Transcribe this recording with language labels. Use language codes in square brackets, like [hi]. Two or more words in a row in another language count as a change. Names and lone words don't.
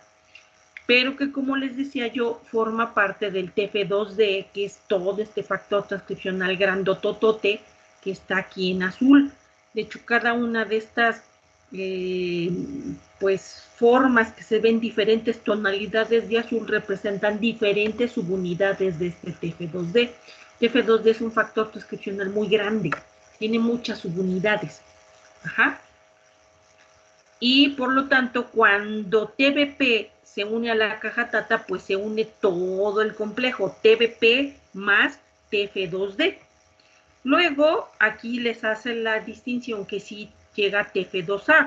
[es] Pero que, como les decía yo, forma parte del TF2D, que es todo este factor transcripcional grandototote que está aquí en azul. De hecho, cada una de estas pues formas que se ven diferentes tonalidades de azul representan diferentes subunidades de este TF2D. TF2D es un factor transcripcional muy grande, tiene muchas subunidades. Ajá. Y por lo tanto, cuando TBP se une a la caja Tata, pues se une todo el complejo, TBP más TF2D. Luego, aquí les hace la distinción que sí llega TF2A.